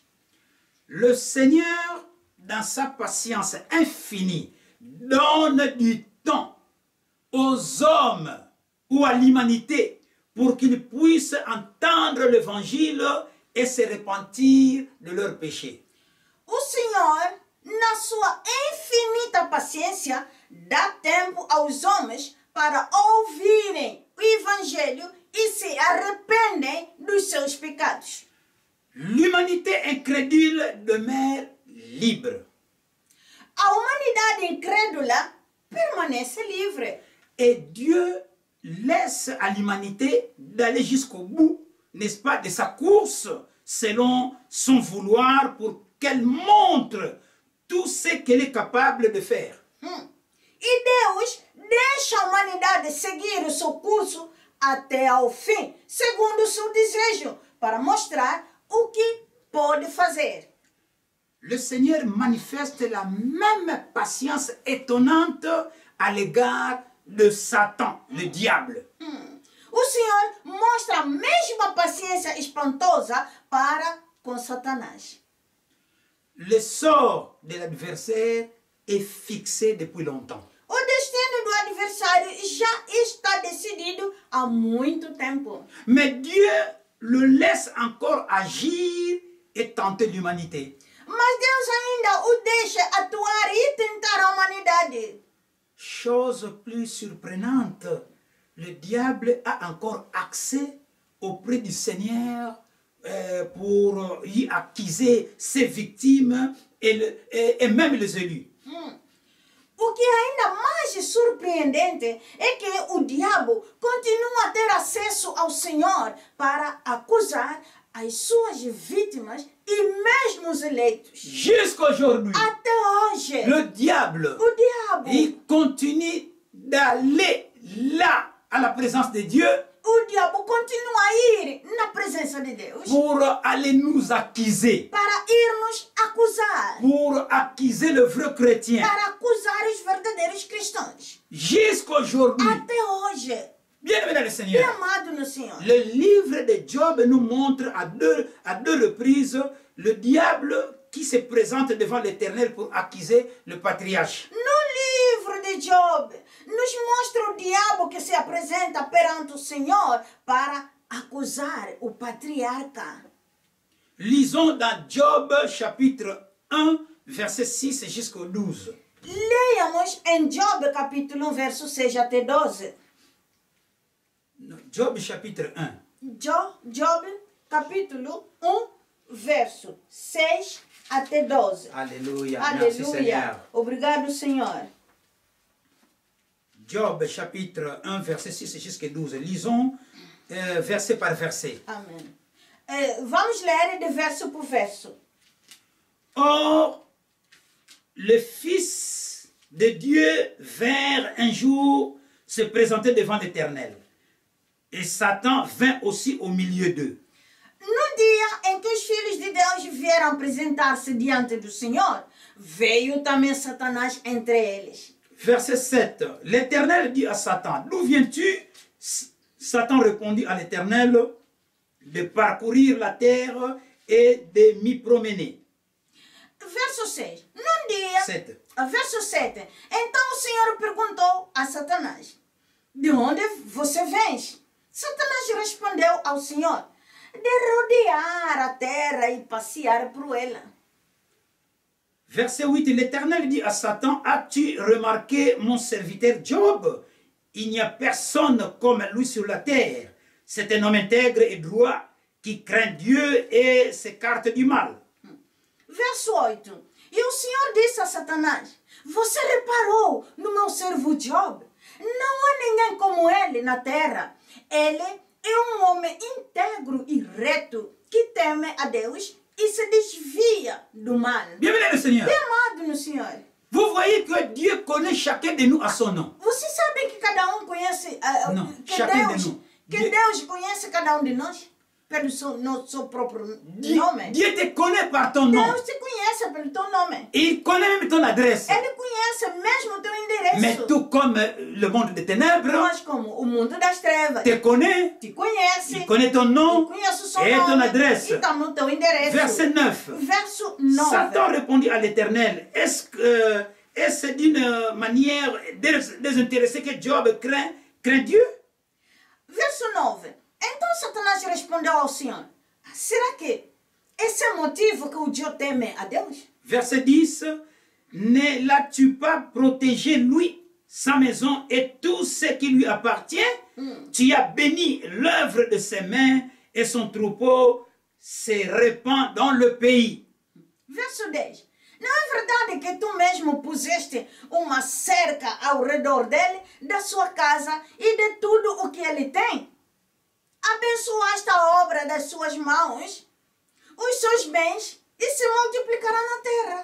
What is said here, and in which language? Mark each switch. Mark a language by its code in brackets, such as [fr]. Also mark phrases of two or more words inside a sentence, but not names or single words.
[fr] Le Seigneur, dans sa patience infinie, donne du temps aux hommes ou à l'humanité pour qu'ils puissent entendre l'évangile et se repentir de leurs péchés. [pt] O Senhor, na sua infinita paciência, dá tempo aos homens para ouvirem o Evangelho e se arrependem dos seus pecados. [fr] L'humanité incrédule demeure libre. [pt] A humanidade incrédula permanece livre. [fr] Et Dieu laisse à l'humanité d'aller jusqu'au bout, n'est-ce pas, de sa course selon son vouloir pour qu'elle montre tout ce qu'elle est capable de faire. [pt] E Deus deixa a humanidade seguir o seu curso até ao fim, segundo o seu desejo, para mostrar o que pode fazer. [fr] Le Seigneur manifeste la même patience étonnante à l'égard de Satan, le diable. [pt] O Senhor mostra a mesma paciência espantosa para com Satanás. [fr] Le sort de l'adversaire est fixé depuis longtemps. [pt] O destino do adversário já está decidido há muito tempo. [fr] Mais Dieu le laisse encore agir et tenter l'humanité. [pt] Mas Deus ainda o deixa atuar e tentar a humanidade. [fr] Chose plus surprenante, le diable a encore accès auprès du Seigneur pour y accuser ses victimes et même les élus. [pt] O que é ainda mais surpreendente é que o diabo continua a ter acesso ao Senhor para acusar as suas vítimas e mesmo os eleitos. [fr] Jusqu'aujourd'hui, [pt] Até hoje, [fr] le diable, [pt] o diabo, [fr] il continue d'aller là, à la présence de Dieu, [pt] o diabo continua a ir na presença de Deus [fr] pour aller nous accuser, [pt] para ir nos acusar, [fr] pour accuser le vrai chrétien. [pt] para acusar os verdadeiros cristãos. [fr] Jusqu'aujourd'hui, [pt] Até hoje, [fr] bien-aimé dans le [pt] bem [fr] Seigneur, [pt] amado no Senhor. [fr] le livre de Job nous montre à deux reprises le diable qui se présente devant l'Éternel pour accuser le patriarche. [pt] No livro de Job, nos mostra o diabo que se apresenta perante o Senhor para acusar o patriarca. [fr] Lisons dans Job chapitre 1, verset 6 jusqu'au 12. [pt] Leiamos em Job capítulo 1, verso 6 até 12. [fr] Job chapitre 1. [pt] Job capítulo 1, verso 6 até 12. [fr] Alléluia. Merci [pt] Aleluia. [fr] Seigneur. [pt] Obrigado, Senhor. [fr] Job chapitre 1 verset 6 jusqu'à 12. Lisons verset par verset. [pt] Amém. Vamos ler de verso por verso. [fr] Or, le Fils de Dieu vint un jour se présenter devant l'Éternel. Et Satan vint aussi au milieu d'eux. [pt] No dia em que os filhos de Deus vieram apresentar-se diante do Senhor, veio também Satanás entre eles. [fr] Verset 7. L'Éternel dit à Satan, d'où viens-tu? Satan répondit à l'Éternel, de parcourir la terre et de m'y promener. [pt] Verso 6. Num dia, 7. verso 7. Então o Senhor perguntou a Satanás, de onde você vens? Satanás respondeu ao Senhor, de rodear a terra e passear por ela. [fr] Verset 8, l'Éternel dit à Satan, as-tu remarqué mon serviteur Job? Il n'y a personne comme lui sur la terre. C'est un homme intègre et droit qui craint Dieu et s'écarte du mal. [pt] Verso 8. E o Senhor disse a Satanás, você reparou no meu servo Job? Não há ninguém como ele na terra. Ele é um homem íntegro e reto que teme a Deus e se desvia do mal. [fr] Bienvenue le Seigneur. [pt] Bem amado no Senhor. [fr] Vous voyez que Dieu connaît chacun de nous à son nom. [pt] Você sabe que cada um conhece, Não, [fr] chacun de nous. [pt] que Deus conhece cada um de nós pelo seu próprio nome. [fr] Dieu te connaît par ton nom. [pt] Deus te conhece pelo teu nome. [fr] Il connaît même ton adresse. [pt] Ele conhece mesmo o teu endereço. [fr] Mais tout comme le monde des ténèbres [pt] Nós, como o mundo das trevas, [fr] te connaît. [pt] te conhece. [fr] Il connaît ton nom [pt] Conhece o seu [fr] et ton [pt] nome [fr] adresse. [pt] e também o teu endereço. [fr] Verset 9. [pt] Verso 9. [fr] Satan répondit à l'Éternel, est-ce d'une manière désintéressée que Job craint Dieu? [pt] Verso 9. Então Satanás respondeu ao Senhor, será que esse é o motivo que o Job teme a Deus? [fr] Verset 10. Ne l'as-tu pas protégé lui, sa maison et tout ce qui lui appartient? Tu as béni l'œuvre de ses mains et son troupeau se répand dans le pays. [pt] Verso 10. Não é verdade que tu mesmo puseste uma cerca ao redor dele, da sua casa e de tudo o que ele tem? Abençoaste a obra das suas mãos, os seus bens, e se multiplicará na terra.